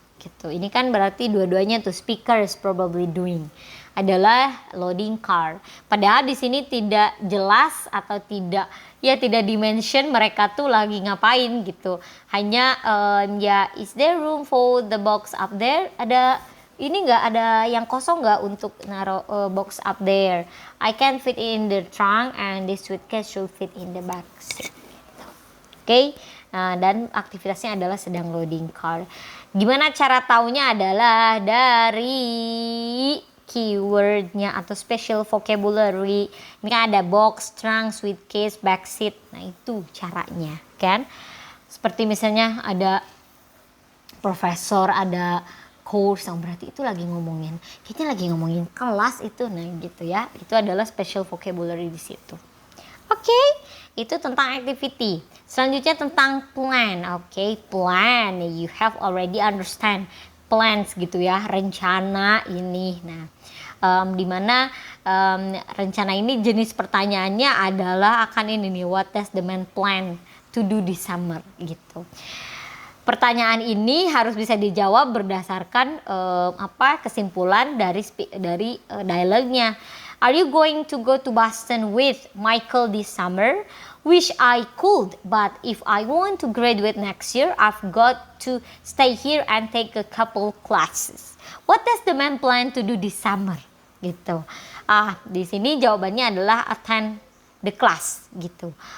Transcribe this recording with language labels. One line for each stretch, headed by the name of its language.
Indonesian: Gitu. Ini kan berarti dua-duanya tuh
English: speakers probably doing
Indonesian: adalah
English: loading car.
Indonesian: Padahal di sini tidak jelas atau tidak dimention mereka tuh lagi ngapain gitu. Hanya
English: is there room for the box up there?
Indonesian: Ada ini nggak, ada yang kosong nggak untuk naruh
English: box up there? I can fit in the trunk and this suitcase should fit in the back seat. Oke.
Indonesian: Nah, dan aktivitasnya adalah sedang
English: loading car.
Indonesian: Gimana cara taunya adalah dari keywordnya atau special vocabulary. Ini kan ada box, trunk, suitcase, back seat. Nah itu caranya kan. Seperti misalnya ada profesor, ada course, yang berarti itu lagi ngomongin, kayaknya lagi ngomongin kelas itu. Nah gitu ya, itu adalah special vocabulary di situ. Oke, itu tentang activity. Selanjutnya tentang plan. Oke, plan.
English: You have already understand plans
Indonesian: gitu ya, rencana ini. Nah, dimana rencana ini jenis pertanyaannya adalah akan ini nih,
English: what does the man plan to do this summer
Indonesian: gitu. Pertanyaan ini harus bisa dijawab berdasarkan kesimpulan dari dialognya.
English: Are you going to go to Boston with Michael this summer? Wish I could, but if I want to graduate next year, I've got to stay here and take a couple classes. What does the man plan to do this summer?
Indonesian: Gitu. Di sini jawabannya adalah
English: attend the class
Indonesian: gitu.